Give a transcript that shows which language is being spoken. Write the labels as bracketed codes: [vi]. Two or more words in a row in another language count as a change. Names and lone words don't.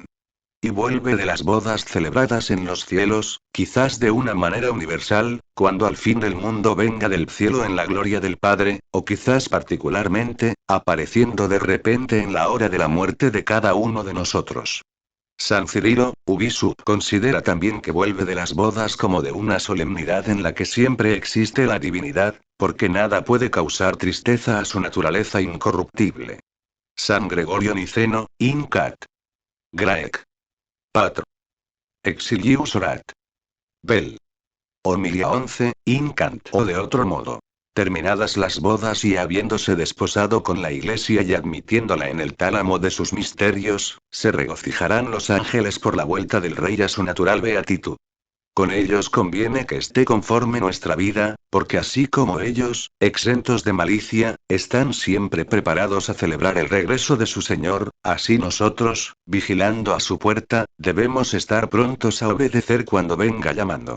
[es] Y vuelve de las bodas celebradas en los cielos, quizás de una manera universal, cuando al fin del mundo venga del cielo en la gloria del Padre, o quizás particularmente, apareciendo de repente en la hora de la muerte de cada uno de nosotros. San Cirilo, Ubisub, considera también que vuelve de las bodas como de una solemnidad en la que siempre existe la divinidad, porque nada puede causar tristeza a su naturaleza incorruptible. San Gregorio Niceno, Incat. Graec. Patro. Exilius Orat. Bel. Homilia 11, Incant. O de otro modo. Terminadas las bodas y habiéndose desposado con la Iglesia y admitiéndola en el tálamo de sus misterios, se regocijarán los ángeles por la vuelta del Rey a su natural beatitud. Con ellos conviene que esté conforme nuestra vida, porque así como ellos, exentos de malicia, están siempre preparados a celebrar el regreso de su Señor, así nosotros, vigilando a su puerta, debemos estar prontos a obedecer cuando venga llamando.